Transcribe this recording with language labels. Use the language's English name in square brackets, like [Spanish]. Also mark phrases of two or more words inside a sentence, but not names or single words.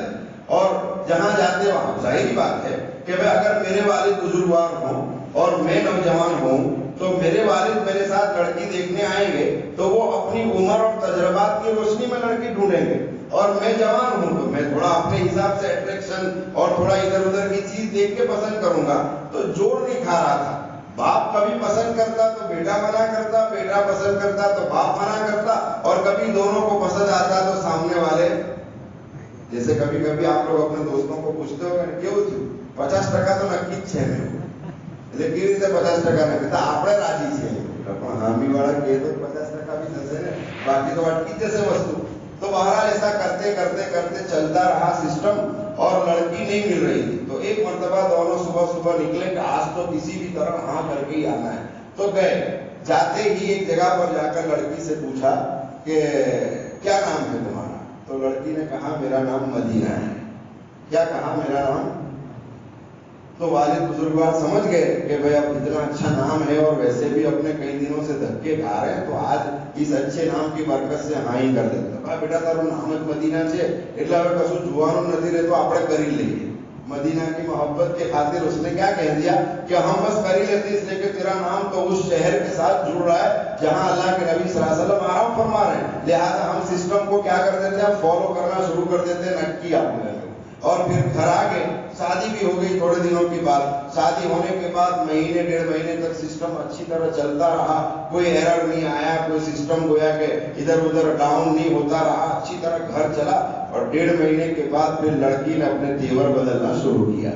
[Urdu] اور جہاں جاتے وہاں ظاہری بات ہے کہ بھائی اگر میرے والد بزرگوار ہوں اور میں نوجوان ہوں تو میرے والد میرے ساتھ لڑکی دیکھنے آئیں گے تو وہ اپنی عمر اور تجربات کی روشنی میں لڑکی ڈھونڈیں گے، اور میں جوان ہوں تو میں تھوڑا اپنے حساب سے اٹریکشن اور تھوڑا ادھر ادھر کی چیز دیکھ کے پسند کروں گا. تو جوڑ نہیں کھا رہا تھا. باپ کبھی پسند کرتا تو بیٹا منع کرتا، بیٹا پسند کرتا تو باپ منع کرتا، اور کبھی دونوں کو پسند آتا تو سامنے والے، جیسے کبھی کبھی آپ لوگ اپنے دوستوں کو پوچھتے ہو کیوں 50% تو نکی [Gujarati] છે મેં એટલે કેવી રીતે 50% નક્કી તો આપણે રાજી છે પણ હામી વાળા કહે તો 50% भी થશે ને, બાકી તો અટકી જશે વસ્તુ. [Urdu] تو بہرحال ایسا کرتے کرتے کرتے چلتا رہا سسٹم اور لڑکی نہیں مل رہی تھی. تو ایک مرتبہ دونوں صبح صبح نکلے کہ آج تو کسی بھی طرح ہاں کر کے ہی آنا ہے. تو گئے. جاتے ہی ایک جگہ پر جا کر لڑکی سے پوچھا کہ کیا نام ہے تمہارا؟ تو لڑکی نے کہا میرا نام مدینہ ہے. کیا کہا؟ میرا نام. تو والد بزرگوار سمجھ گئے کہ بھائی اب اتنا اچھا نام ہے اور ویسے بھی اپنے کئی دنوں سے دھکے کھا رہے ہیں تو آج اس اچھے نام کی برکت سے ہاں ہی کر دیتے. کہا بیٹا [Gujarati] તારું નામ જ મદીના છે એટલે હવે કશું જોવાનું નથી રહેતું, આપણે કરી લઈએ. [Urdu] مدینہ کی محبت کے خاطر اس نے کیا کہہ دیا کہ ہم بس کر ہی لیتے اس لیے کہ تیرا نام تو اس شہر کے ساتھ جڑ رہا ہے جہاں اللہ کے نبی صلی اللہ علیہ وسلم آرام فرما رہے ہیں. لہٰذا ہم سسٹم کو کیا کر دیتے ہیں، فالو کرنا شروع کر دیتے ہیں. نکی آپ نے اور پھر گھر آ گئے، شادی بھی ہو گئی تھوڑے دنوں کے بعد، شادی ہونے کے بعد مہینے 1.5 مہینے تک سسٹم اچھی طرح چلتا رہا، کوئی ایرر نہیں آیا، کوئی سسٹم گویا کہ ادھر ادھر ڈاؤن نہیں ہوتا رہا، اچھی طرح گھر چلا، اور 1.5 مہینے کے بعد پھر لڑکی نے اپنے تیور بدلنا شروع کیا۔